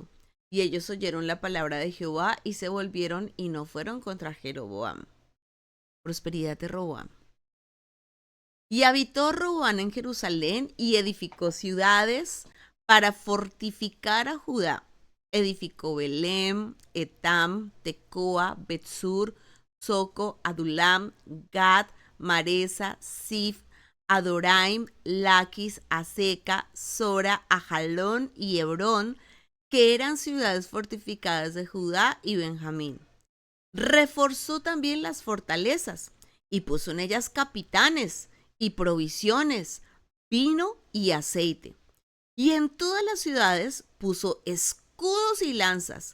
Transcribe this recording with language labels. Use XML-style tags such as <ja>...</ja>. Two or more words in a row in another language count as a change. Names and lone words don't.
<es>Y ellos oyeron la palabra de Jehová y se volvieron y no fueron contra Jeroboam. Prosperidad de Roboam. Y habitó Roboam en Jerusalén y edificó ciudades para fortificar a Judá. Edificó Belem, Etam, Tecoa, Betsur, Soco, Adulam, Gad, Maresa, Sif, Adoraim, Laquis, Aseca, Sora, Ajalón y Hebrón, que eran ciudades fortificadas de Judá y Benjamín. Reforzó también las fortalezas y puso en ellas capitanes y provisiones, vino y aceite. Y en todas las ciudades puso escudos y lanzas.</es>